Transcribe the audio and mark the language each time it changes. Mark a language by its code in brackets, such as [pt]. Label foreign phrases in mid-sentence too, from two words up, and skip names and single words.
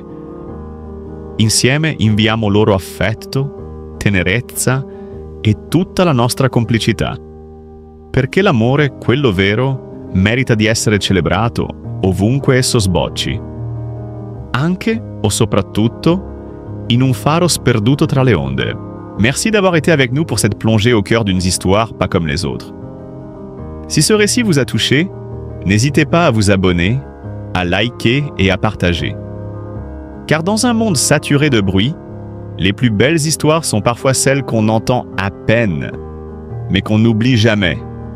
[it] Insieme inviamo loro affetto, tenerezza e tutta la nostra complicità. Perché l'amore, quello vero, merita di essere celebrato ovunque esso sbocci. Anche o soprattutto in un faro sperduto tra le onde. [fr] Merci d'avoir été avec nous pour cette plongée au cœur d'une histoire pas comme les autres. Si ce récit vous a touché, n'hésitez pas à vous abonner, à liker et à partager. Car dans un monde saturé de bruit, les plus belles histoires sont parfois celles qu'on entend à peine, mais qu'on n'oublie jamais.